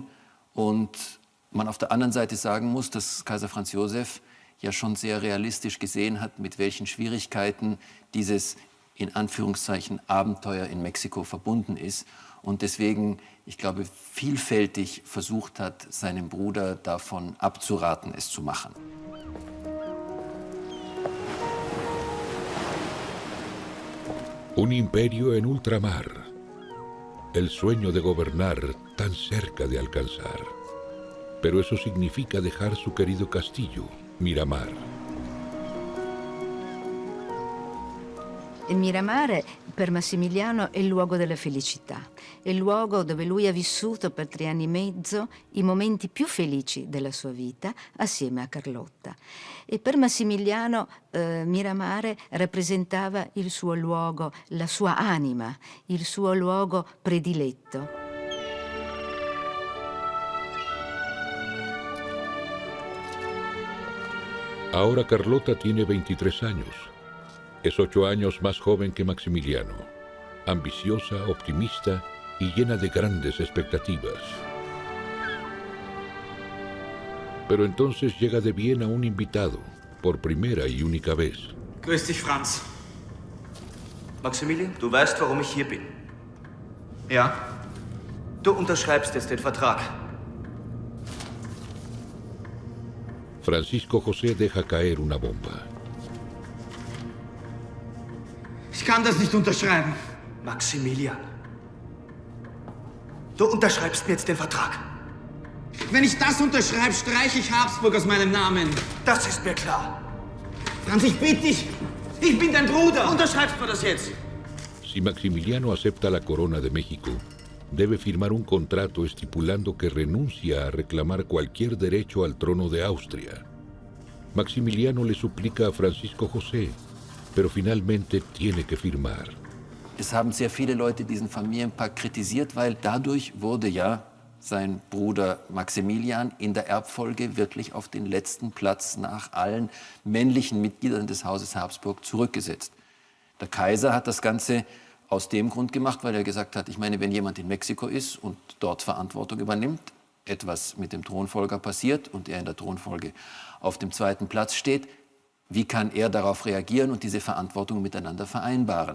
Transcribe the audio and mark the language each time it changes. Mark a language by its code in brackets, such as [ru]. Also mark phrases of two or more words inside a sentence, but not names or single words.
[de] Und man auf der anderen Seite sagen muss, dass Kaiser Franz Josef ja schon sehr realistisch gesehen hat, mit welchen Schwierigkeiten dieses in Anführungszeichen Abenteuer in Mexiko verbunden ist. Und deswegen, ich glaube, vielfältig versucht hat, seinem Bruder davon abzuraten, es zu machen. [es] Un imperio en ultramar. El sueño de gobernar tan cerca de alcanzar. Pero eso significa dejar su querido castillo, Miramar. [it] Il Miramar per Massimiliano è il luogo della felicità, è il luogo dove lui ha vissuto per 3 anni e mezzo i momenti più felici della sua vita assieme a Carlotta. E per Massimiliano Miramar rappresentava il suo luogo, la sua anima, il suo luogo prediletto. [es] Ahora Carlota tiene 23 años. Es 8 años más joven que Maximiliano, ambiciosa, optimista y llena de grandes expectativas. Pero entonces llega de Viena un invitado, por primera y única vez. [de] Grüß dich, Franz. Maximilian, du weißt, warum ich hier bin. Ja? Du unterschreibst jetzt den Vertrag. [es] Francisco José deja caer una bomba. [de] Ich kann das nicht unterschreiben. Maximilian, du unterschreibst mir jetzt den Vertrag. Wenn ich das unterschreibe, streiche ich Habsburg aus meinem Namen. Das ist mir klar. Franz, ich bitte dich. Ich bin dein Bruder. Unterschreibst du das jetzt? [es] Si Maximiliano acepta la corona de México, debe firmar un contrato estipulando que renuncia a reclamar cualquier derecho al trono de Austria. Maximiliano le suplica a Francisco José, pero finalmente tiene que firmar. [de] Es haben sehr viele Leute diesen Familienpakt kritisiert, weil dadurch wurde ja sein Bruder Maximilian in der Erbfolge wirklich auf den letzten Platz nach allen männlichen Mitgliedern des Hauses Habsburg zurückgesetzt. Der Kaiser hat das Ganze aus dem Grund gemacht, weil er gesagt hat, ich meine, wenn jemand in Mexiko ist und dort Verantwortung übernimmt, etwas mit dem Thronfolger passiert und er in der Thronfolge auf dem zweiten Platz steht, wie kann er darauf reagieren und diese Verantwortung miteinander vereinbaren?